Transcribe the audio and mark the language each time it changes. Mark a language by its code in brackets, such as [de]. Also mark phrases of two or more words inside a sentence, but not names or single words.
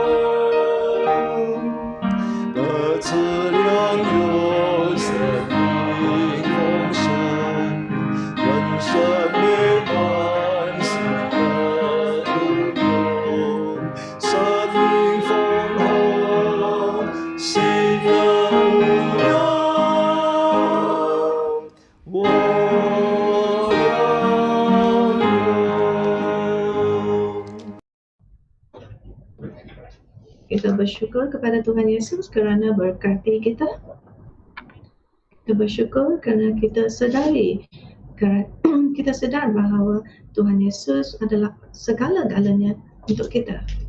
[zh] 得赐良友，生命丰盛，人生美满，喜乐无忧，生命丰厚，喜乐无忧。我 [ms] Kita bersyukur kepada Tuhan Yesus kerana berkati kita. Kita bersyukur kerana kita sedari, kita sedar bahawa Tuhan Yesus adalah segala-galanya untuk kita.